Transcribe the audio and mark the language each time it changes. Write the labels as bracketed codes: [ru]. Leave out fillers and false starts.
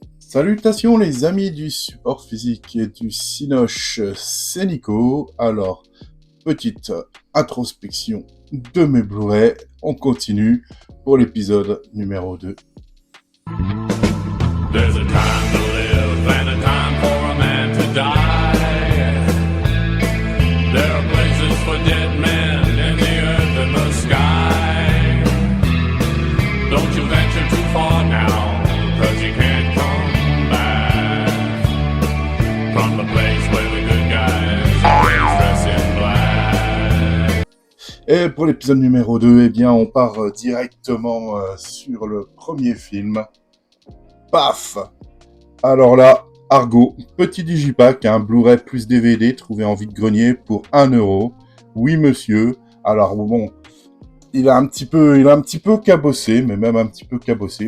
[fr] Salutations les amis du support physique et du Cinoche, c'est Nico. Alors, petite introspection de mes Blu-ray, on continue pour l'épisode numéro 2. [en] There's a time to live and a time for a man to die. There are places for dead men in the earth and the sky. Don't you venture too far now, 'cause you can't come back from the place where the good guys always dress in black. [fr] Et pour l'épisode numéro 2, eh bien, on part directement sur le premier film. Paf! Alors là, Argo, petit digipack, un Blu-ray plus DVD trouvé en vide-grenier pour 1€. Oui, monsieur. Alors bon, il a un petit peu cabossé, mais même un petit peu cabossé.